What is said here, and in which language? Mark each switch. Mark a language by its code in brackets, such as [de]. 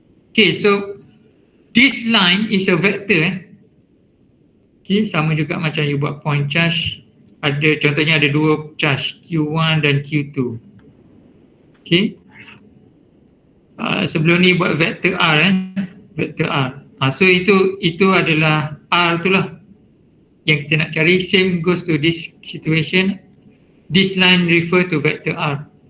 [en] Okay, so this line is a vector. [ms] Okay, sama juga macam you buat point charge. Contohnya ada 2 charge, Q1 dan Q2. Okay, sebelum ni buat vector R, vector R. So itu adalah R tu lah yang kita nak cari. [en] Same goes to this situation. This line refer to vector R.